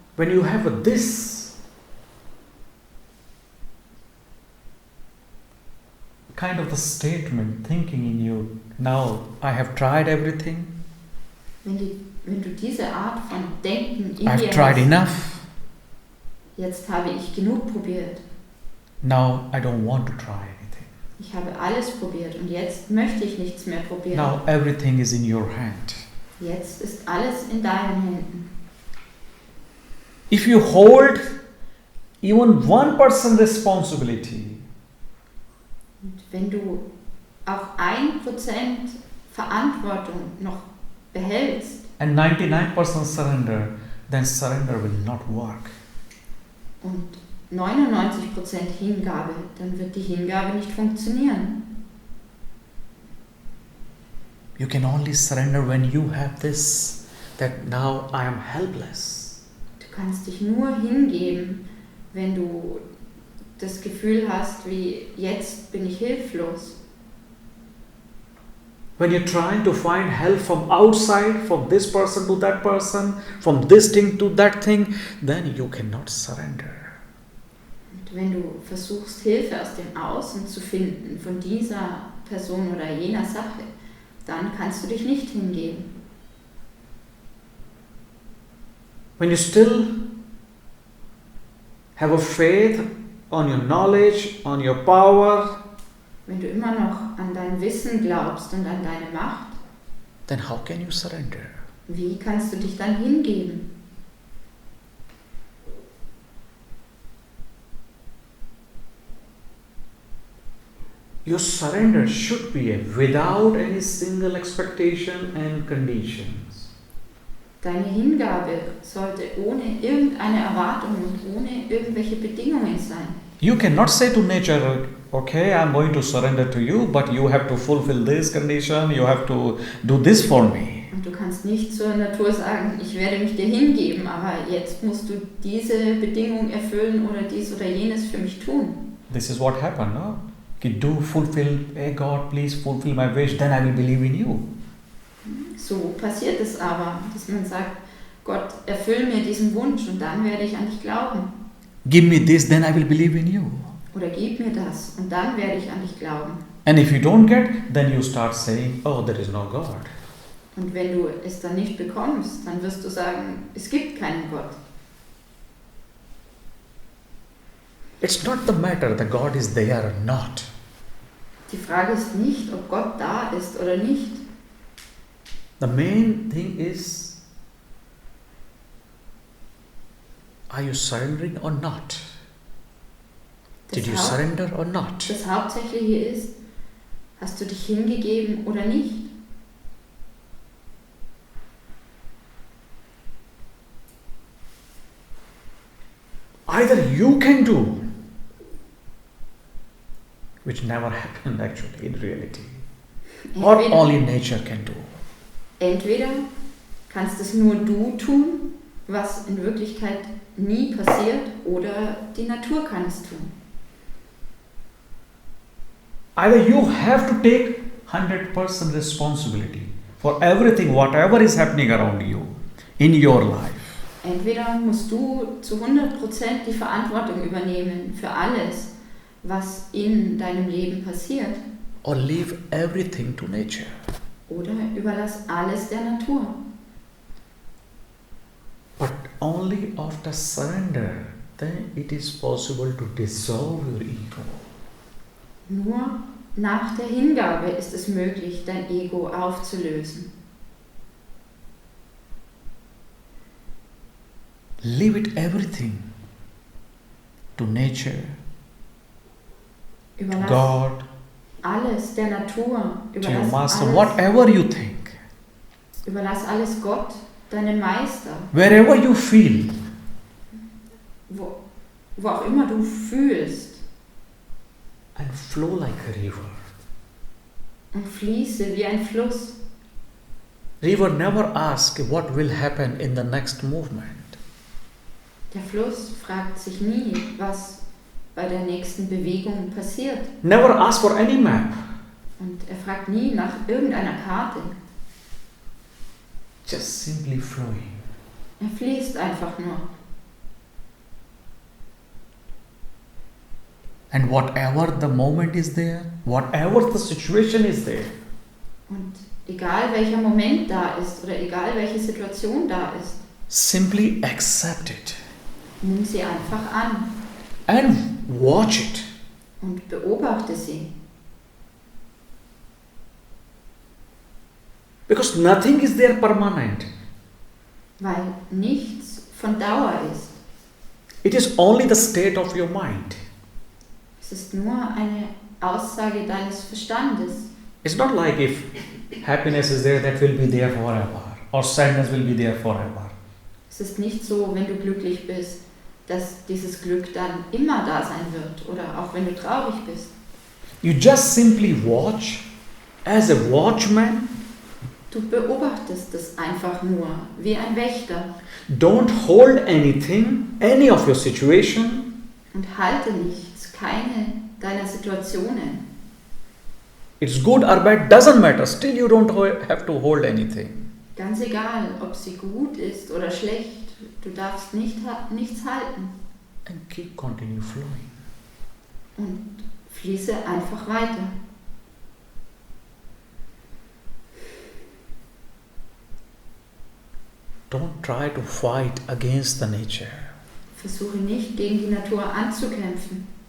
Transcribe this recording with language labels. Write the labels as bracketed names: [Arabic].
[English] When you have this kind of the statement thinking in you, now I have tried everything, [German] Wenn du diese Art von Denken in [English] I have [German] dir [English] tried [German] hast, [English] enough, [German] jetzt habe ich genug probiert. [English] now I don't want to try anything. [German] Ich habe alles probiert und jetzt möchte ich nichts mehr probieren. [English] Now everything is in your hand. [German] Jetzt ist alles in deinen Händen. [English] If you hold even 1% responsibility, [German] Und wenn du auch 1% Verantwortung noch behältst [English] and 99% surrender, then surrender will not work. [German] und 99% Hingabe, dann wird die Hingabe nicht funktionieren. [English] You can only surrender when you have this, that now I am helpless. [German] Du kannst dich nur hingeben, wenn du das Gefühl hast, wie jetzt bin ich hilflos. [English] When you're trying to find help from outside, from this person to that person, from this thing to that thing, then you cannot surrender. [German] Und wenn du versuchst, Hilfe aus dem Außen zu finden, von dieser Person oder jener Sache, dann kannst du dich nicht hingeben. [English] When you still have a faith on your knowledge, on your power, [German] Wenn du immer noch an dein Wissen glaubst und an deine Macht, [English] then how can you surrender? [German] wie kannst du dich dann hingeben? [English] Your surrender should be without any single expectation and conditions. [German] Deine Hingabe sollte ohne irgendeine Erwartung und ohne irgendwelche Bedingungen sein. [English] You cannot say to nature, okay, I'm going to surrender to you, but you have to fulfill this condition, you have to do this for me. [German] Und du kannst nicht zur Natur sagen, ich werde mich dir hingeben, aber jetzt musst du diese Bedingung erfüllen oder dies oder jenes für mich tun. [English] This is what happened, no? Do fulfill, hey God, please fulfill my wish, then I will believe in you. [German] So passiert es aber, dass man sagt, Gott, erfüll mir diesen Wunsch und dann werde ich an dich glauben. [English] Give me this, then I will believe in you. [German] Oder gib mir das und dann werde ich an dich glauben. [English] And if you don't get, then you start saying, oh, there is no God. [German] Und wenn du es dann nicht bekommst, dann wirst du sagen, es gibt keinen Gott. [English] It's not the matter that God is there or not. [German] Die Frage ist nicht, ob Gott da ist oder nicht. [English] The main thing is, are you surrendering or not? Did you surrender or not? [German] Das Hauptsächliche ist, hast du dich hingegeben oder nicht? [English] Either you can do, which never happened actually in reality, or only nature can do. [German] Entweder kannst es nur du tun, was in Wirklichkeit nie passiert, oder die Natur kann es tun. [English] Either you have to take 100% responsibility for everything, whatever is happening around you in your life. [German] Entweder musst du zu 100% die Verantwortung übernehmen für alles, was in deinem Leben passiert, [English] Or leave everything to nature. [German] oder überlass alles der Natur. [English] But only after surrender, then it is possible to dissolve your ego. [German] Nur nach der Hingabe ist es möglich, dein Ego aufzulösen. [English] Leave it everything to nature, to [German] Überlass [English] God, [German] alles der Natur. [English] to your [German] Überlass [English] master, [German] alles, [English] whatever you think, [German] überlass alles Gott, deinem Meister. [English] wherever you feel. [German] Wo auch immer du fühlst, [English] And flow like a river. [German] und fließe wie ein Fluss. [English] River never asks what will happen in the next movement. [German] Der Fluss fragt sich nie, was bei der nächsten Bewegung passiert. [English] Never ask for any map. [German] Und er fragt nie nach irgendeiner Karte. [English] Just simply flowing. [German] Er fließt einfach nur. [English] And whatever the moment is there, whatever the situation is there, [German] Und egal welcher Moment da ist oder egal welche Situation da ist, [English] simply accept it [German] nimm sie einfach an [English] and watch it. [German] und beobachte sie. [English] Because nothing is there permanent. [German] Weil nichts von Dauer ist. [English] It is only the state of your mind. [German] Es ist nur eine Aussage deines Verstandes. [English] It's not like if happiness is there, that will be there forever, or sadness will be there forever. [German] Es ist nicht so, wenn du glücklich bist, dass dieses Glück dann immer da sein wird oder auch wenn du traurig bist. [English] You just simply watch as a watchman. [German] Du beobachtest es einfach nur wie ein Wächter [English] Don't hold anything, any of your situation. [German] und halte nichts, keine deiner Situationen. [English] It's good or bad, doesn't matter. Still you don't have to hold anything. [German] Ganz egal, ob sie gut ist oder schlecht, du darfst nichts halten [English] And continue flowing. [German] und fließe einfach weiter. [English] Don't try to fight against the nature. [German] Versuche nicht gegen die Natur anzukämpfen.